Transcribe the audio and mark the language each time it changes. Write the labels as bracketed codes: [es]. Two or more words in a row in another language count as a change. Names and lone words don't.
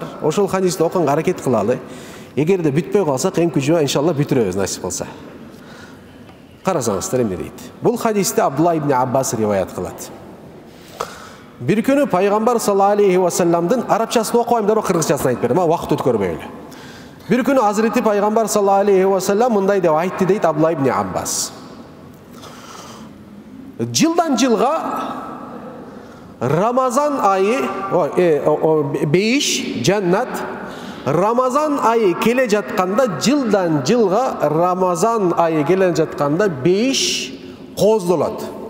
[ky] Ошол хадисти окуганга аракет кылалы. Эгерде бүтпөй калсак, эң күчү иншалла бүтүрөбүз насип болсо. Карасаңыздар эмне дейт. Бул хадисти Абдулла ибн Аббас риваят кылат. Бир күнү пайгамбар [ar] صلى الله عليه وسلم [ky] арабчасын окубайм деп кыргызчасын айтып бердим, убакыт өткөрбөй эле. Бир күнү Азирети пайгамбар [ar] صلى الله عليه وسلم [ky] мындай деп айтты дейт Абдулла ибн Аббас. Жылдан жылга Рамазан айы, бейиш, жаннат, Рамазан айы келе жатканда, жылдан жылга Рамазан айы келе жатканда бейиш коздолот.